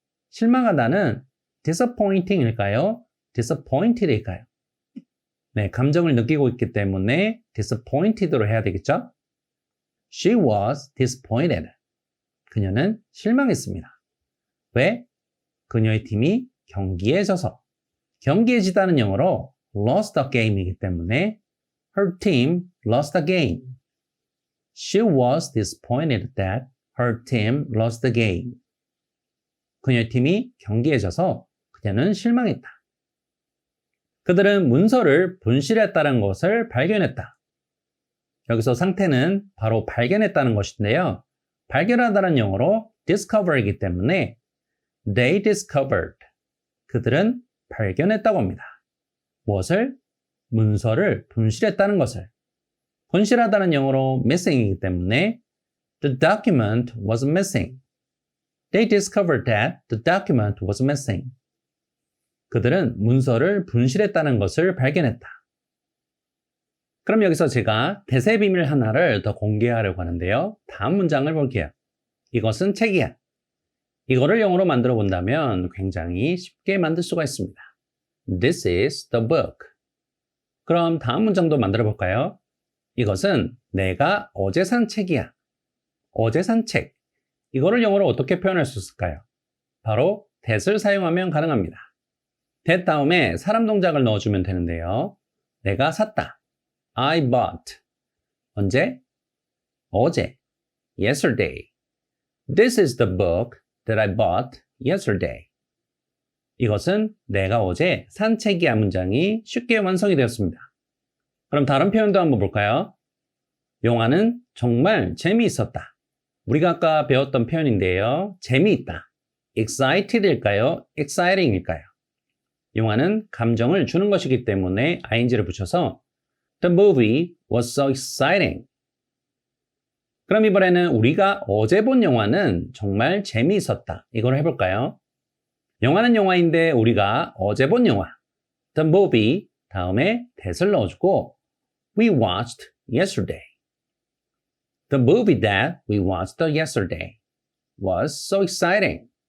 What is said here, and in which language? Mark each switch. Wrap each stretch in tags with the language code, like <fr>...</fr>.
<ko>실망하다는 disappointing일까요? disappointed일까요? 네, 감정을 느끼고 있기 때문에 disappointed로 해야 되겠죠?</ko> <en>She was disappointed.</en> <ko>그녀는 실망했습니다. 왜? 그녀의 팀이 경기에 져서. 경기에 지다는 영어로 lost a game이기 때문에</ko> <en>her team lost a game. She was disappointed that her team lost the game.</en> <ko>그녀의 팀이 경기에 져서 그녀는 실망했다. 그들은 문서를 분실했다는 것을 발견했다. 여기서 상태는 바로 발견했다는 것인데요. 발견하다는 영어로 discover이기 때문에</ko> <en>they discovered.</en> <ko>그들은 발견했다고 합니다. 무엇을? 문서를 분실했다는 것을. 분실하다는 영어로 missing이기 때문에</ko> <en>the document was missing. They discovered that the document was missing.</en> <ko>그들은 문서를 분실했다는 것을 발견했다. 그럼 여기서 제가 대세 비밀 하나를 더 공개하려고 하는데요. 다음 문장을 볼게요. 이것은 책이야. 이거를 영어로 만들어 본다면 굉장히 쉽게 만들 수가 있습니다.</ko> <en>This is the book.</en> <ko>그럼 다음 문장도 만들어 볼까요? 이것은 내가 어제 산 책이야. 어제 산 책. 이거를 영어로 어떻게 표현할 수 있을까요? 바로 that을 사용하면 가능합니다. that 다음에 사람 동작을 넣어주면 되는데요. 내가 샀다.</ko> <en>I bought.</en> <ko>언제? 어제. Yesterday.</ko> <en>This is the book that I bought yesterday.</en> <ko>이것은 내가 어제 산 책이야 문장이 쉽게 완성이 되었습니다. 그럼 다른 표현도 한번 볼까요? 영화는 정말 재미있었다. 우리가 아까 배웠던 표현인데요. 재미있다. excited일까요? exciting일까요? 영화는 감정을 주는 것이기 때문에 ing를 붙여서</ko> <en>The movie was so exciting.</en> <ko>그럼 이번에는 우리가 어제 본 영화는 정말 재미있었다. 이걸 해볼까요? 영화는 영화인데 우리가 어제 본 영화.</ko> <en>The movie</en> <ko>다음에 that을 넣어주고</ko> <en>We watched yesterday. The movie that we watched yesterday was so exciting.</en>